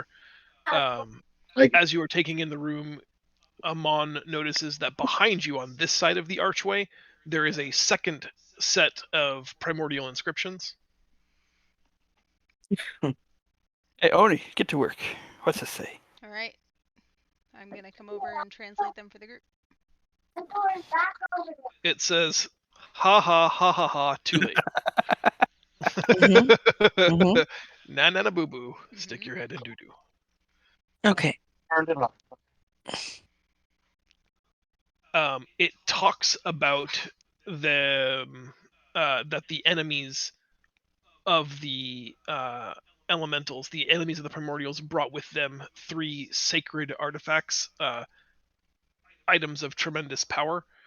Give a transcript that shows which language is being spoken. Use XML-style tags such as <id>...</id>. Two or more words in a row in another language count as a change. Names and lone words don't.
<en>As you are taking in the room, Amon notices that behind you on this side of the archway, there is a second set of primordial inscriptions. Hey, Oni, get to work. What's it say? All right. I'm going to come over and translate them for the group. It says, ha ha ha ha ha, too late. Mhm. Mhm. Na na na boo boo, stick your head in doo doo. Okay. turned it off. It talks about that the enemies of the elementals, the enemies of the primordials, brought with them 3 sacred artifacts, items of tremendous power.</en>